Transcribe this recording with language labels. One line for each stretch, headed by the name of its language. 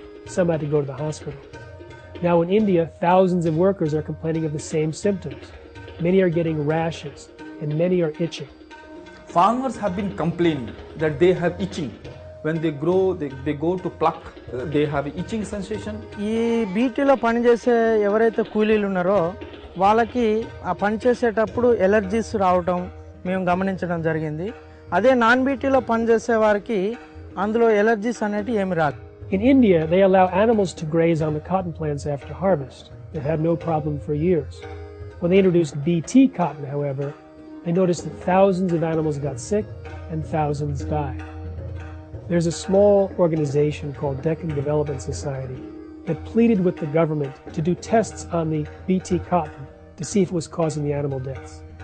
English: Some had to go to the hospital. Now in India, thousands of workers are complaining of the same symptoms. Many are getting rashes, and many are itching. Farmers have been complaining that they have itching. When they grow, they go to pluck, they have itching sensation.
Telugu: ఈ బీటీలో పనిచేసే ఎవరైతే కూలీలు ఉన్నారో వాళ్ళకి ఆ పని చేసేటప్పుడు allergies రావటం మేము గమనించడం జరిగింది. అదే నాన్ బీటీలో పనిచేసే వారికి అందులో ఎలర్జీస్ అనేటి ఏమి రాదు.
English: In India, they allow animals to graze on the cotton plants after harvest. They've had no problem for years. When they introduced Bt cotton, however, they noticed that thousands of animals got sick and thousands died. There's a small organization called Deccan Development Society that pleaded with the government to do tests on the Bt cotton to see if it was causing the animal deaths.